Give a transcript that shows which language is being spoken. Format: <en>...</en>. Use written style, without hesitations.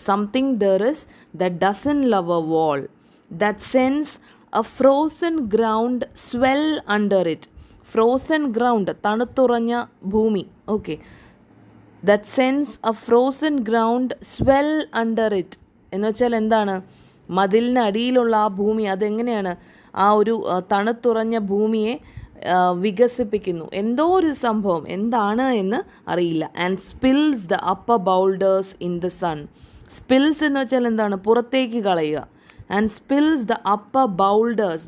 <en>Something there is that doesn't love a wall, that sends a frozen ground swell under it.</en> <ml>Frozen ground, തണുത്തുറഞ്ഞ ഭൂമി.</ml> <en>okay, that sense a frozen ground swell under it</en> <ml>എന്ന് വെച്ചാൽ എന്താണ്? മതിലിനടിയിലുള്ള ആ ഭൂമി അതെങ്ങനെയാണ് ആ ഒരു തണുത്തുറഞ്ഞ ഭൂമിയെ വികസിപ്പിക്കുന്നു. എന്തോ ഒരു സംഭവം, എന്താണ് എന്ന് അറിയില്ല.</ml> <en>And spills the upper boulders in the sun.</en> <ml>Spills എന്ന് വെച്ചാൽ എന്താണ്? പുറത്തേക്ക് കളയുക.</ml> <en>And spills the upper boulders.</en>